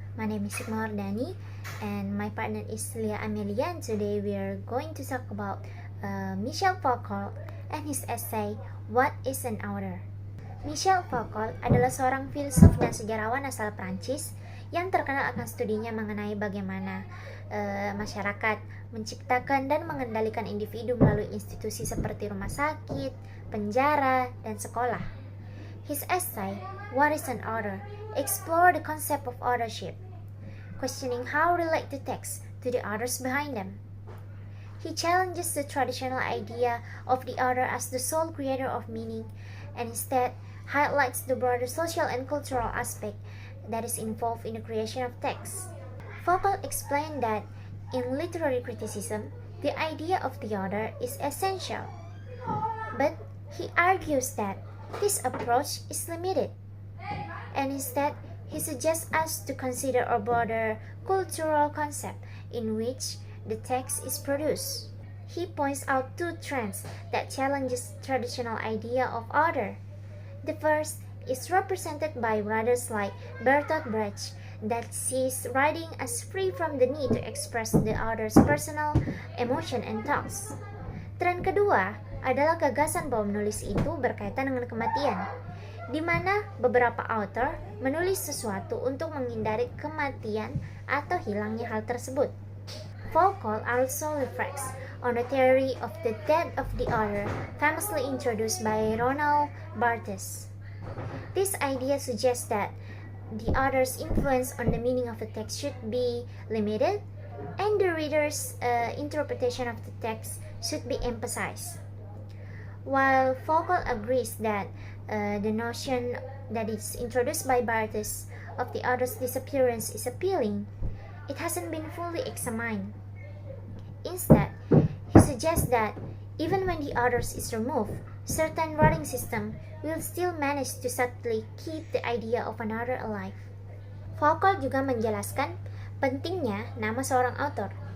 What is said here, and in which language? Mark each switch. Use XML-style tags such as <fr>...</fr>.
<en>My name is Sigma Wardani and my partner is Lia Amelia, and today we are going to talk about Michel Foucault and his essay What is an Author?</en> <id>Michel Foucault adalah seorang filsuf dan sejarawan asal Prancis yang terkenal akan studinya mengenai bagaimana masyarakat menciptakan dan mengendalikan individu melalui institusi seperti rumah sakit, penjara, dan sekolah.</id> <en>His essay, What is an Author, explore the concept of authorship, questioning how relate the text to the authors behind them. He challenges the traditional idea of the author as the sole creator of meaning and instead highlights the broader social and cultural aspect that is involved in the creation of text. Foucault explained that in literary criticism, the idea of the author is essential, but he argues that this approach is limited, and instead he suggests us to consider a broader cultural concept in which the text is produced. He points out two trends that challenges traditional idea of author. The first is represented by writers like Bertolt Brecht that sees writing as free from the need to express the author's personal emotion and thoughts.</en> <id>Tren kedua adalah gagasan bahwa menulis itu berkaitan dengan kematian, di mana beberapa author menulis sesuatu untuk menghindari kematian atau hilangnya hal tersebut.</id> <en>Foucault also reflects on the theory of the death of the author, famously introduced by Roland Barthes. This idea suggests that the author's influence on the meaning of the text should be limited, and the reader's interpretation of the text should be emphasized. While Foucault agrees that the notion that is introduced by Barthes of the author's disappearance is appealing, it hasn't been fully examined. Instead, he suggests that even when the author is removed, certain writing system will still manage to subtly keep the idea of an author alive.</en> <id>Foucault juga menjelaskan pentingnya nama seorang author.</id>